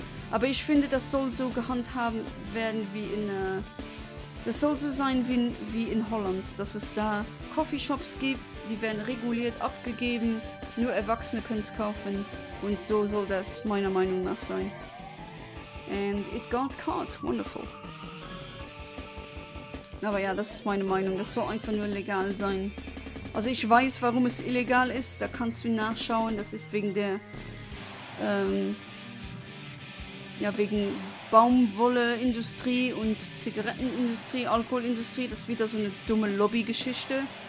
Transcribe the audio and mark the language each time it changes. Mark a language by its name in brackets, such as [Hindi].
[German] Aber ich finde, das soll so gehandhabt werden das soll so sein wie in Holland, dass es da Coffeeshops gibt, die werden reguliert abgegeben, nur Erwachsene können es kaufen und so soll das meiner Meinung nach sein. [English] And it got caught, wonderful. [German] Aber ja, das ist meine Meinung, das soll einfach nur legal sein. Also ich weiß, warum es illegal ist, da kannst du nachschauen, das ist wegen der wegen Baumwolleindustrie und Zigarettenindustrie, Alkoholindustrie, das ist wieder so eine dumme Lobbygeschichte.